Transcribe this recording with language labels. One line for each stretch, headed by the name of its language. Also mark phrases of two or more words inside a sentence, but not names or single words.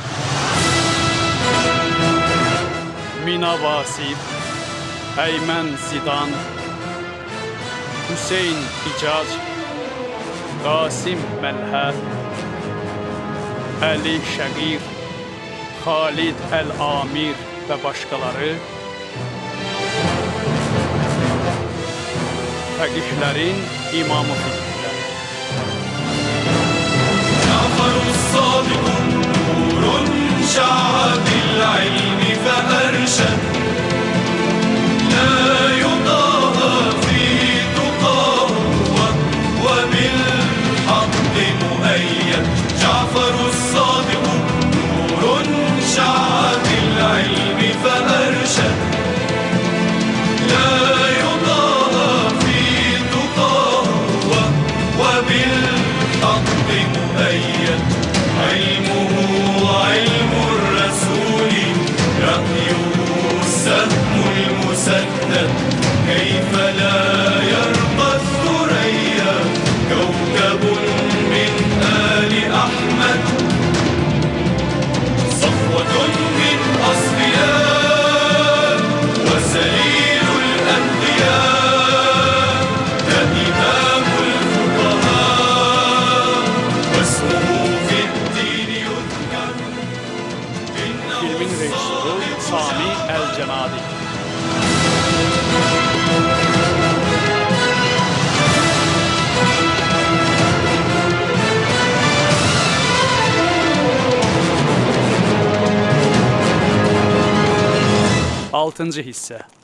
Azerbaijani: Mina Vasif, Əymən Zidan, Hüseyn İcac, Qasim Məlhə, Əli Şəqir, Xalid Əl-Amir və başqaları fəqihlərin imamı fiqhlər.
Arabic: جعفر الصادق نور شع بالعلم فأرشد لا يضاهى في تقاه و بالحق مؤيد جعفر الصادق نور شع بالعلم ف أرشد لا يضاهى في تقاه وبالحق مؤيد علمه علم الرسول رأيه السهم المسدد كيف لا يرقى الثريا كوكب من آل أحمد صفوة من أصفياء وسليل الأنبياء ده إمام الفقهاء واسمه
Azerbaijani: Filmin rejissoru Sami Əl-Cənadi. Altıncı hissə.